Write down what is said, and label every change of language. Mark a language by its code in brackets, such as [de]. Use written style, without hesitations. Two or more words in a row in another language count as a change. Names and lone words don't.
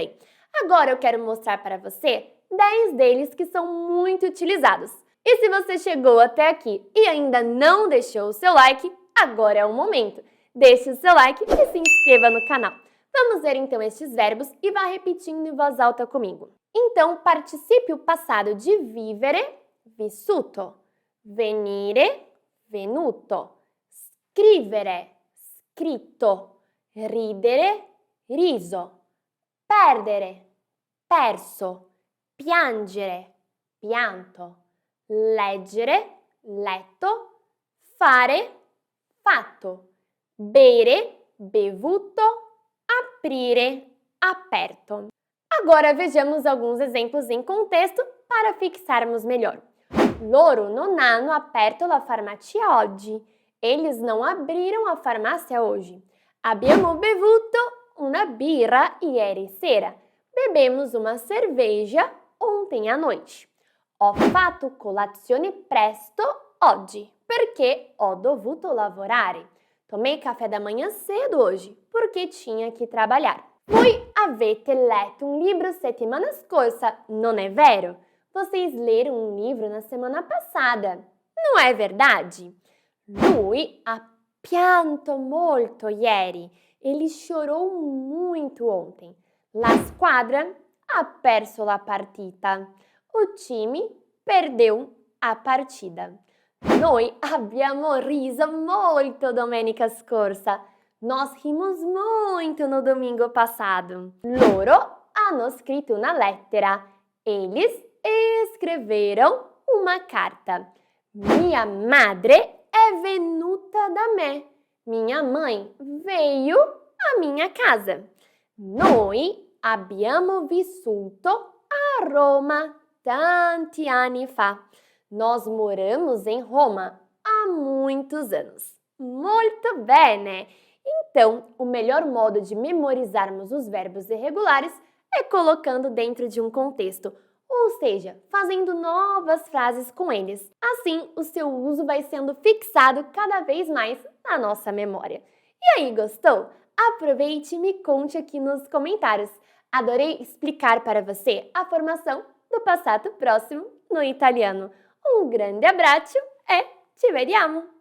[pt] Agora eu quero mostrar para você 10 deles que são muito utilizados. E se você chegou até aqui e ainda não deixou o seu like, agora é o momento. Deixe o seu like e se inscreva no canal. Vamos ver então estes verbos e vá repetindo em voz alta comigo. Então, participe o passado de [it] vivere, vissuto, venire, venuto, scrivere, scritto, ridere, riso, perdere, perso, piangere, pianto, leggere, letto, fare, fatto, bere, bevuto, aprire, aperto. [pt] Agora vejamos alguns exemplos em contexto para fixarmos melhor. [it] Loro non hanno aperto la farmacia oggi. [pt] Eles não abriram a farmácia hoje. [it] Abbiamo bevuto una birra ieri sera. [pt] Bebemos uma cerveja ontem à noite. [it] Ho fatto colazione presto oggi perché ho dovuto lavorare. [pt] Tomei café da manhã cedo hoje porque tinha que trabalhar. [it] Voi avete letto un libro settimana scorsa, non è vero? [pt] Vocês leram um livro na semana passada, não é verdade? [it] Lui ha pianto molto ieri. [pt] Ele chorou muito ontem. [it] La squadra ha perso la partita. [pt] O time perdeu a partida. [it] Noi abbiamo riso molto domenica scorsa. [pt] Nós rimos muito no domingo passado. [it] Loro hanno scritto una lettera. [pt] Eles escreveram uma carta. [it] Minha madre è venuta da me. [pt] Minha mãe veio à minha casa. [it] Noi abbiamo vissuto a Roma tanti anni fa. [pt] Nós moramos em Roma há muitos anos. [it] Molto bene! [pt] Então, o melhor modo de memorizarmos os verbos irregulares é colocando dentro de um contexto, ou seja, fazendo novas frases com eles. Assim, o seu uso vai sendo fixado cada vez mais na nossa memória. E aí, gostou? Aproveite e me conte aqui nos comentários. Adorei explicar para você a formação do passato próximo no italiano. Um grande [it] abbraccio e ci vediamo!